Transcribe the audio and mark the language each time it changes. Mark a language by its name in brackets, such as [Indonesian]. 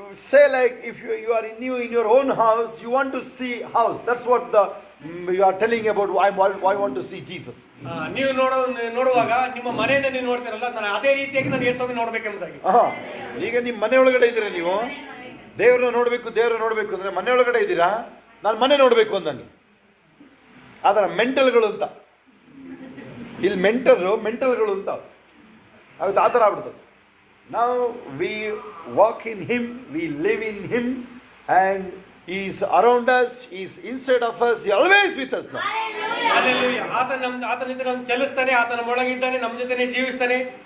[English] Say like if you are in your own house, you want to see house. That's what you are telling about. I want to see Jesus. [Kannada] ನೀವು ನೋಡುವಾಗ ನಿಮ್ಮ ಮನೆಯನ್ನ ನೀವು ನೋಡ್ತೀರಲ್ಲ, ನಾನು ಅದೇ ರೀತಿಯಾಗಿ ನಾನು ಯೇಸು ಸ್ವಾಮಿ ನೋಡ್ಬೇಕೆಂಬುದಾಗಿ. ಈಗ ನಿಮ್ಮ ಮನೆ ಒಳಗಡೆ ಇದ್ದೀರಾ, ನೀವು ದೇವ್ರನ್ನ ನೋಡ್ಬೇಕು ಅಂದ್ರೆ ಮನೆ ಒಳಗಡೆ ಇದ್ದೀರಾ, ನಾನು ಮನೆ ನೋಡ್ಬೇಕು ಅಂದಂಗೆ. ಅದರ ಮೆಂಟಲ್ಗಳು ಅಂತ ಇಲ್ಲಿ ಮೆಂಟಲ್ಗಳು ಅಂತ ಆಗುತ್ತೆ. ಆ ಥರ ಆಗ್ಬಿಡ್ತದೆ. [English] Now we walk in Him, we live in Him, and He is around us, He is inside of us, He is always with us now. Hallelujah. [Kannada] ಆತನ ಜೊತೆ ನಾವು ಚಲಿಸ್ತಾನೆ, ಆತನ ಒಳಗಿದ್ದಾನೆ, ನಮ್ಮ ಜೊತೆನೇ ಜೀವಿಸ್ತಾನೆ.